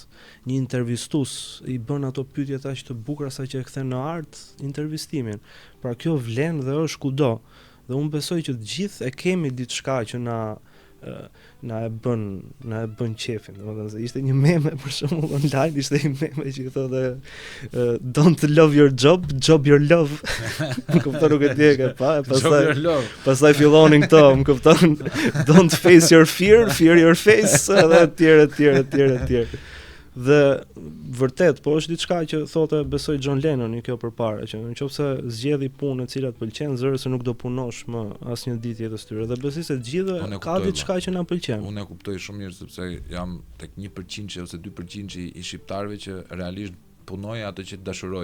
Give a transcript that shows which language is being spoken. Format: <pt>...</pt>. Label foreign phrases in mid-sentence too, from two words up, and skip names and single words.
<sq>Një intervistues i bën ato pyetjet aq të bukura sa që e kthen në art intervistimin. Pra kjo vlen dhe është kudo. Dhe unë besoj që të gjithë e kemi diçka që na e bën qefin. Domethënë se ishte një meme për shembull online, ishte një meme që thotë</sq> <en>don't love your job, job your love.</en> <sq>Më kupton, nuk e di e ke pa, pastaj fillonin këto, më kupton,</sq> <en>don't face your fear, fear your face,</en> <sq>edhe etj. Dhe vërtet, po është diçka që thotë besoj John Lennon i kjo përpara, që nëse zgjedhi punë e cila të pëlqen, zëre se nuk do punosh më asnjë ditë jetës tyre. Dhe besoj se të gjithë ka diçka që na pëlqen. Unë e kuptoj shumë mirë sepse jam tek 1% ose 2% i shqiptarëve që realisht punoj atë që dashuroj.</sq>